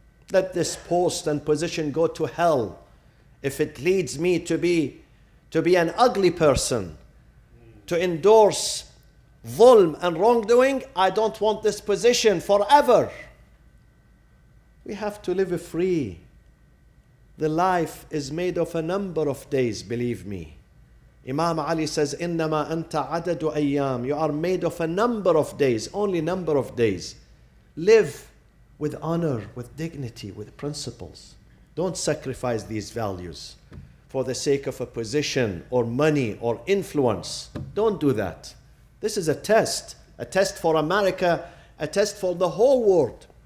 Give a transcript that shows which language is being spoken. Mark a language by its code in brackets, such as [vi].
[en] Let this post and position go to hell if it leads me to be an ugly person, to endorse dhulm and wrongdoing. I don't want this position forever. We have to live free. The life is made of a number of days, believe me. Imam Ali says, [ar] إِنَّمَا أَنْتَ عَدَدُ أَيَّامٍ. [en] You are made of a number of days, only number of days. Live with honor, with dignity, with principles. Don't sacrifice these values for the sake of a position or money or influence. Don't do that. This is a test for America, a test for the whole world.